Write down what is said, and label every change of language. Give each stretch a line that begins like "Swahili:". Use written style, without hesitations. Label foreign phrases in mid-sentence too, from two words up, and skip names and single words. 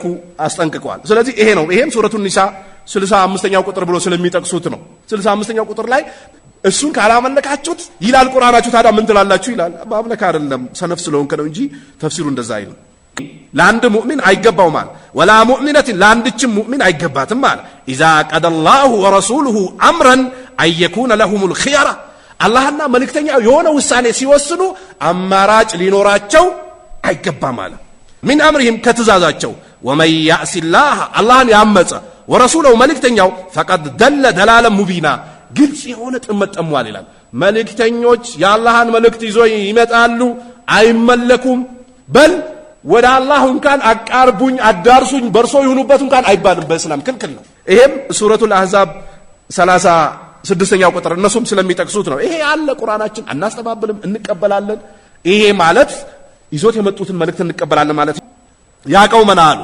Amharic: አስጠንቅቋል ስለዚህ ይሄ ነው ይሄም ሱረቱ ኒሳ 65ኛው ቁጥር ብሎ ስለሚጠቅሱት ነው 65ኛው ቁጥር ላይ እሱን ካላመለካችሁት ይላል ቁርአናችሁ ታዲያ ምን ትላላችሁ ይላል ማምለክ አይደለም ሰነፍ ስለሆንከ ነው እንጂ ተፍሲሩ እንደዛ አይልም ለአንድ ሙእሚን አይገባው ማለት ወላ ሙእሚነትን ለአንድችም ሙእሚን አይገባትም ማለት
Arabic: اذا قضى الله ورسوله امرا ان يكون لهم الخيار
Amharic: አላህና መልእክተኛው የሆነ ውሳኔ ሲወስኑ አማራጭ ሊኖራቸው አይገባም ማለት ምን አምርህም ከተዛዛቸው
Arabic: ومن يعص الله
Amharic: አላህን ያመፀ ورسوله መልእክተኛው
Arabic: فقد دل دلالا مبينا
Amharic: ግልጽ የሆነ ጥመት ጠሟል ይላል መልእክተኞች የአላህን መልእክት ይዞ ይመጣሉ አይመለኩም በል ወደ አላህ እንኳን አቃርቡኝ አዳርሱኝ በርሶ ይሁኑበት እንኳን አይባልም በእስላም ክልክል ነው ይሄም ሱረቱል አህዛብ 36ኛው ቁጥር እነሱም ስለሚጠቅሱት ነው ይሄ ያለ ቁርአናችን አናስተባብልም እንቀበላለን ይሄ ማለት ይዞት የመጡትን መልእክት እንቀበላለን ማለት ያቀው መናሉ